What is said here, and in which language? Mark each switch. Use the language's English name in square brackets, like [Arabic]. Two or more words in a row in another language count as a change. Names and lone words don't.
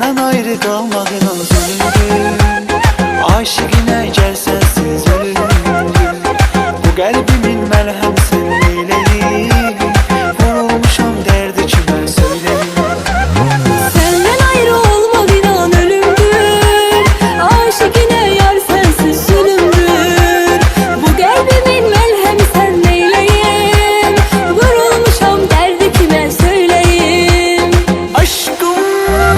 [Turkish] ayrı kalmak inan zulümdür. [Azerbaijani] Aşıqinə gəl sənsiz ölümdür. Bu qəlbimin məlhəm sən neyləyim, vurulmuşam dərdi kimə söyləyim. [Turkish] Senden ayrı olmak inan ölümdür. Aşıkine yar sensiz zulümdür. Bu kalbimin melhemi sen neyleyim. Vurulmuşam derdi kime söyleyeyim.